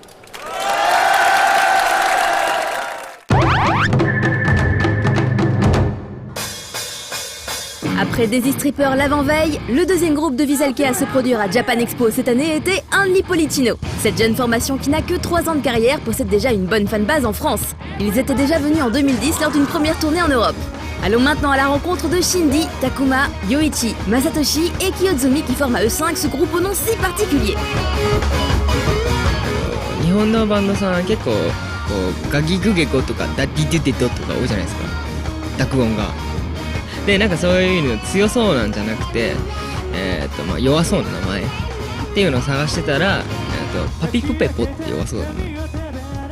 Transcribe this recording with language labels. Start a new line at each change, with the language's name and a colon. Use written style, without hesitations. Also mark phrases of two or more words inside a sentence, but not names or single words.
French: Après Daisy Stripper l'avant-veille, le deuxième groupe de Visual Kei à se produire à Japan Expo cette année était Unli Policino. Cette jeune formation qui n'a que 3 ans de carrière possède déjà une bonne fanbase en France. Ils étaient déjà venus en 2010 lors d'une première tournée en Europe. Allons maintenant à la rencontre de Shindy, Takuma, Yoichi, Masatoshi et Kiyozumi qui forment à eux 5 ce groupe au nom si particulier.
Japanese: 日本のバンドさん結構こうガギグゲコとかダッディデュデドとか多いじゃないですか、濁音が。でなんかそういうの強そうなんじゃなくて、まあ、弱そうな名前っていうのを探してたら、パピプペポって弱そうだな。